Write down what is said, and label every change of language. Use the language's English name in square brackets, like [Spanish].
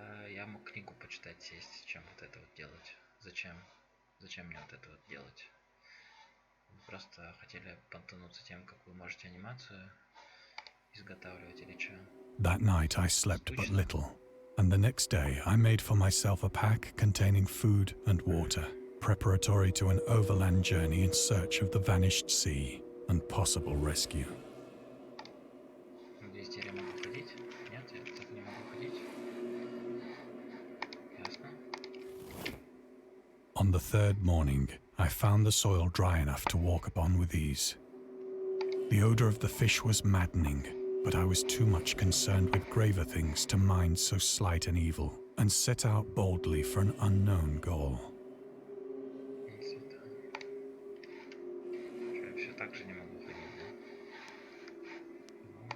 [Russian] Я мог книгу почитать, сесть, чем вот это вот делать. Зачем? Зачем мне вот это вот делать? Просто хотели понтануться тем, как вы можете анимацию изготавливать или что? [English] That night I slept but little, and the next day I made for myself a pack containing food and water, preparatory to an overland journey in search of the vanished sea and possible rescue. [Russian] Здесь я могу ходить? Нет, я так не могу ходить. Ясно. [English] On the third morning, I found the soil dry enough to walk upon with ease. The odor of the fish was maddening, but I was too much concerned with graver things to mind so slight an evil, and set out boldly for an unknown goal. [Russian] Я все так же не могу ходить, да?